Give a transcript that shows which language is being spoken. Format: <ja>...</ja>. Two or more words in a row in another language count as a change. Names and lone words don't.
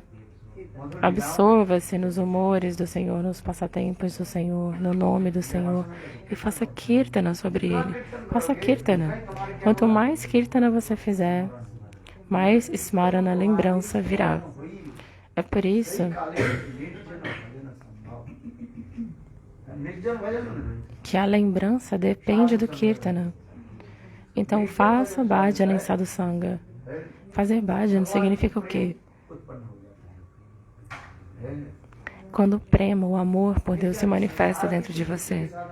<pt>Absorva-se nos humores do Senhor, nos passatempos do Senhor, no nome do Senhor e faça Kirtana sobre Ele. Faça Kirtana. Quanto mais Kirtana você fizer, mais Smarana, lembrança, virá. É por isso</pt> <hi>निर्जन भजन</hi> <pt>que a lembrança depende do Kirtana. Então faça bhajan em sadhusanga. Fazer bhajan significa o quê?</pt> <hi>उत्पन्न हो जाता है</hi> <pt>Quando o prema, o amor por Deus se manifesta dentro de você.</pt>